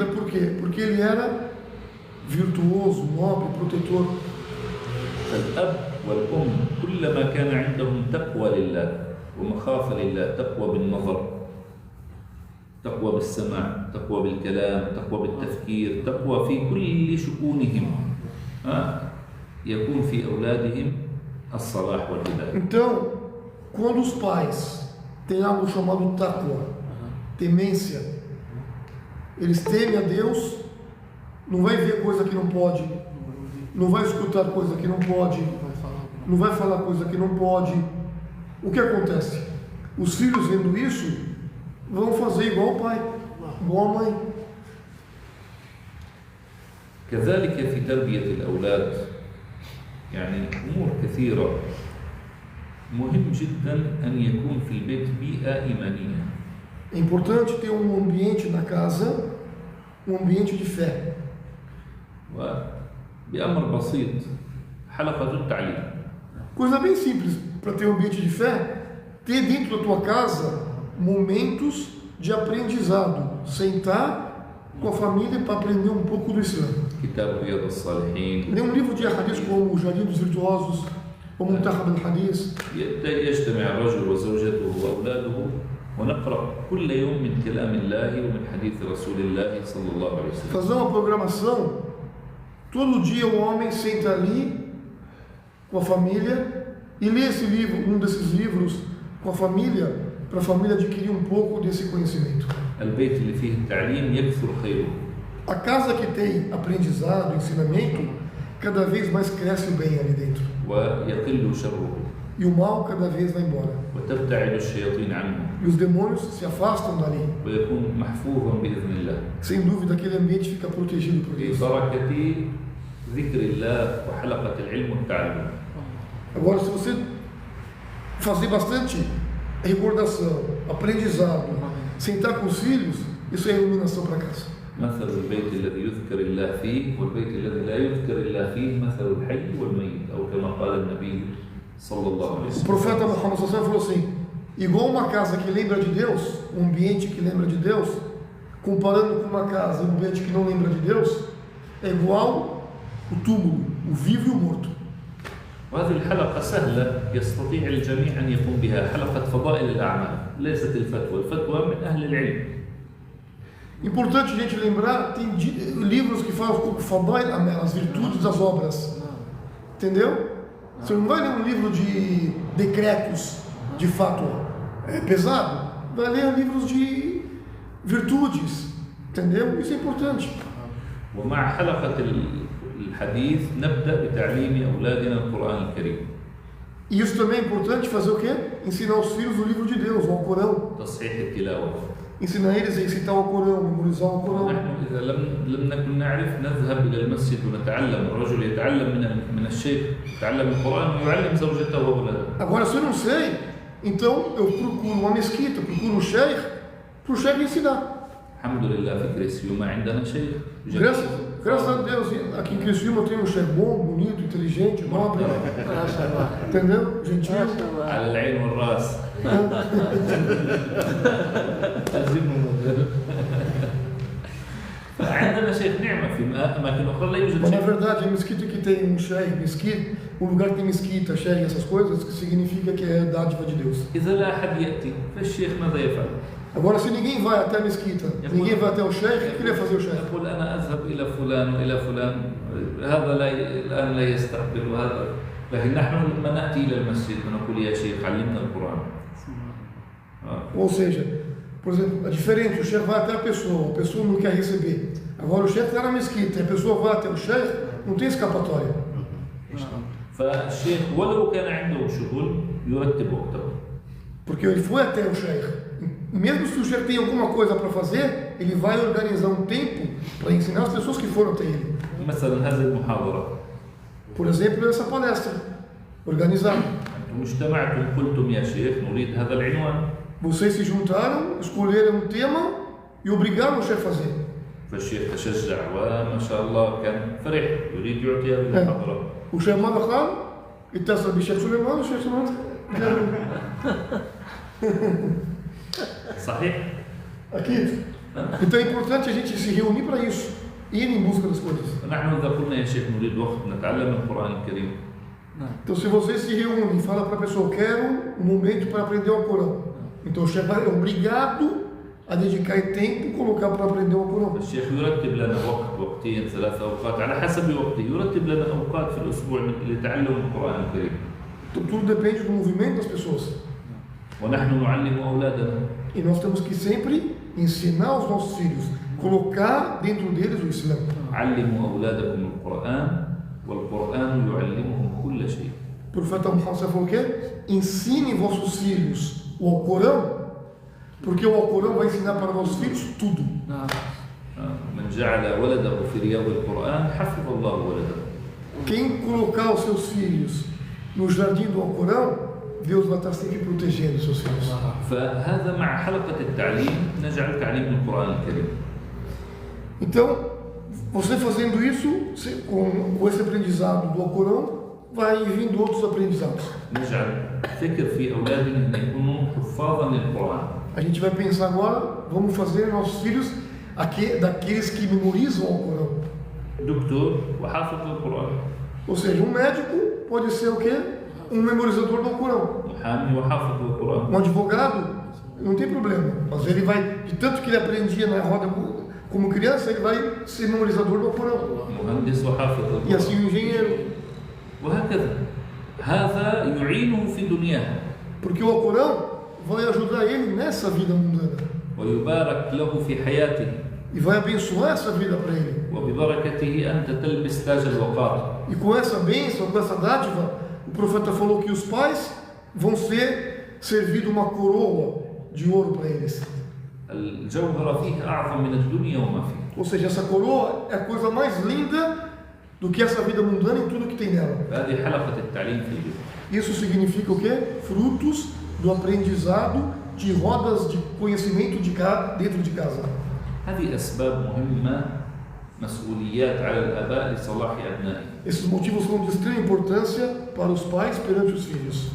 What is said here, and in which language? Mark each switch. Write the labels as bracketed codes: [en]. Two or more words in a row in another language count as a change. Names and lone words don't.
[pt] Por quê? Porque ele era virtuoso, nobre, protetor. [ar] الأب والأم كلما كان عندهم تقوى لله ومخافة لله، تقوى بالنظر، تقوى بالسمع، تقوى بالكلام، تقوى بالتفكير، تقوى في كل شؤونهم، يكون في أولادهم الصلاح والهداية. [pt] Então, quando os pais têm algo chamado taqwa, temência, eles temem a Deus, não vai ver coisa que não pode, não vai escutar coisa que não pode, não vai falar coisa que não pode. O que acontece? Os filhos vendo isso vão fazer igual o pai, igual a mãe. [ar] كذلك في تربية الأولاد أمور كثيرة. مهم جدا أن يكون في البيت بيئة إيمانية. [pt] É importante ter um ambiente na casa, um ambiente de fé. [ar] وبأمر بسيط حلقة التعليم. [pt] Coisa bem simples para ter um ambiente de fé: ter dentro da tua casa momentos de aprendizado, sentar com a família para aprender um pouco do Islã. [ar] كتاب رياض الصالحين. [pt] Ler um livro de hadith como o Jardim dos Virtuosos, ou Muntahab al-Hadith. [ar] يجتمع الرجل وزوجته وأولاده ونقرأ كل يوم من كلام الله ومن حديث رسول الله صلى الله عليه وسلم. [pt] Fazer uma programação Todo dia o homem senta ali com a família e lê esse livro, um desses livros, com a família, para a família adquirir um pouco desse conhecimento. [ar] البيت اللي فيه التعليم يكثر خيره. [pt] A casa que tem aprendizado, ensinamento, cada vez mais cresce o bem ali dentro. [ar] ويقل شره. [pt] E o mal cada vez vai embora. [ar] وتبتعد الشياطين عنه. [pt] E os demônios se afastam dali. [ar] ويكون محفوظا بإذن الله. [pt] Sem dúvida, aquele ambiente fica protegido por Deus. [ar] ببركة ذكر الله وحلقة العلم والتعلم. [pt] Agora, se você fazer bastante recordação, aprendizado, sentar com os filhos, isso é iluminação para casa. [ar] مثل البيت الذي يذكر الله فيه والبيت الذي لا يذكر الله فيه مثل الحي والميت أو كما قال النبي صلى الله عليه [pt] O [ar] وسلم. [pt] profeta Muhammad [ar] صلى الله عليه وسلم [pt] falou assim: igual uma casa que lembra de Deus, um ambiente que lembra de Deus, comparando com uma casa, um ambiente que não lembra de Deus, é igual o túmulo, o vivo e o morto. [ar] وهذه الحلقة سهلة يستطيع الجميع أن يقوم بها، حلقة فضائل الأعمال ليست الفتوى، الفتوى من أهل العلم. [pt] Importante a gente lembrar, tem livros que falam sobre Fadail Amel, as virtudes das obras. Entendeu? Você não vai ler um livro de decretos, de fato, é pesado. Vai ler livros de virtudes. Entendeu? Isso é importante. [ar] ومع حلقة الحديث نبدأ بتعليم أولادنا القرآن الكريم. [pt] E isso também é importante fazer o quê? Ensinar os filhos o livro de Deus, o Alcorão. [ar] تصحيح التلاوة. [pt] Ensinar eles a recitar o Alcorão, memorizar o Alcorão. [ar] نحن إذا لم نكن نعرف نذهب إلى المسجد ونتعلم. الرجل يتعلم من الشيخ، يتعلم القرآن ويعلم زوجته وأولاده. [pt] Agora, se eu não sei, então eu procuro uma mesquita, procuro um sheikh, para o sheikh ensinar. [ar] الحمد لله في كريسيوما عندنا شيخ. [pt] Graças a Deus, aqui em Criciúma tem um chefe bom, bonito, inteligente, nobre, entendeu? Gentil. [ar] على العين والرأس. عندنا شيخ نعمة في أماكن أخرى لا يوجد [pt] Mas na [ar] شيخ. [pt] verdade, a mesquita que tem um sheikh, mesquita, um lugar que tem mesquita, sheikh, essas coisas, que significa que é dádiva de Deus. [ar] إذا لا أحد يأتي فالشيخ ماذا يفعل؟ [pt] Agora, se ninguém vai até a mesquita, ninguém vai até o sheikh, o que ele vai fazer o sheikh? [ar] يقول أنا أذهب إلى فلان وإلى فلان، هذا الآن لا يستقبل هذا، لكن نحن لما نأتي إلى المسجد ونقول يا شيخ علمنا القرآن. [pt] Ou seja, por exemplo, é diferente, o sheikh vai até a pessoa não quer receber. Agora o sheikh está na mesquita, a pessoa vai até o sheikh, não tem escapatória. [ar] فالشيخ ولو كان عنده شغل يرتب وقته. [pt] Porque ele foi até o sheikh. Mesmo se o sheikh tem alguma coisa para fazer, ele vai organizar um tempo para ensinar as pessoas que foram até ele. [ar] مثلا هذه المحاضرة. [pt] Por exemplo, essa palestra organizada. [ar] أنتم اجتمعتم قلتم يا شيخ نريد هذا العنوان. [pt] Vocês se juntaram, escolheram um tema e obrigaram o sheikh a fazer. [ar] فالشيخ تشجع وما شاء الله كان فرح يريد يعطي هذه المحاضرة. [pt] O sheikh [ar] ماذا قال؟ اتصل بالشيخ سليمان والشيخ سليمان صحيح؟ [pt] Aqui. Então é importante a gente se reunir para isso, ir em busca das coisas. [ar] نحن إذا قلنا يا شيخ نريد وقت نتعلم القرآن الكريم. [pt] Então, se vocês se reúnem e falam para a pessoa, eu quero um momento para aprender o Corão. Então, o chefe é obrigado a dedicar tempo e colocar para aprender o Corão. [ar] الشيخ يرتب لنا وقت وقتين 3 أوقات على حسب وقته، يرتب لنا أوقات في الأسبوع لتعلم القرآن الكريم. [pt] Então, tudo depende do movimento das pessoas. [ar] ونحن نعلم أولادنا. [pt] E nós temos que sempre ensinar os nossos filhos, colocar dentro deles o Islã. [ar] علموا أولادكم القرآن والقرآن يعلمهم كل شيء. [pt] O profeta Muhammad falou o quê? Ensinem vossos filhos o Alcorão, porque o Alcorão vai ensinar para vossos filhos tudo. [ar] من جعل ولده في رياض القرآن حفظ الله ولده. [pt] Quem colocar os seus filhos no jardim do Alcorão, Deus vai estar sempre protegendo os seus filhos. [ar] فهذا مع حلقة التعليم نجعل تعليم القرآن الكريم. [pt] Então, você fazendo isso, com esse aprendizado do Alcorão, vai vindo outros aprendizados. [ar] نجعل فكر في أولادنا أن يكونوا حفاظا للقرآن. [pt] A gente vai pensar agora, vamos fazer nossos filhos daqueles que memorizam o Alcorão. [ar] دكتور وحافظ للقرآن. [pt] Ou seja, um médico pode ser o quê? Um memorizador do Alcorão. [ar] محامي وحافظ للقرآن. [pt] Um advogado, não tem problema, mas ele vai, de tanto que ele aprendia na roda Como criança, ele vai ser memorizador do Alcorão. [ar] مهندس وحافظ [pt] E [ar] القرآن. [pt] assim o engenheiro. [ar] وهكذا هذا يعينه في دنياه [pt] Porque o Alcorão vai ajudar ele nessa vida mundana. [ar] ويبارك له في حياته [pt] E vai abençoar essa vida para ele. [ar] وببركته أنت تلبس تاج الوقار. [pt] E com essa bênção, com essa dádiva, o profeta falou que os pais vão ser servido uma coroa de ouro para eles. [ar] الجوهرة فيه أعظم من الدنيا وما فيه. [pt] Ou seja, essa coroa é a coisa mais linda do que essa vida mundana e tudo que tem nela. [ar] هذه حلقة التعليم في البيت. [pt] Isso significa o quê? Frutos do aprendizado de rodas de conhecimento dentro de casa. [ar] هذه أسباب مهمة مسؤوليات على الآباء لصلاح أبنائهم. [pt] Esses motivos são de extrema importância para os pais perante os filhos.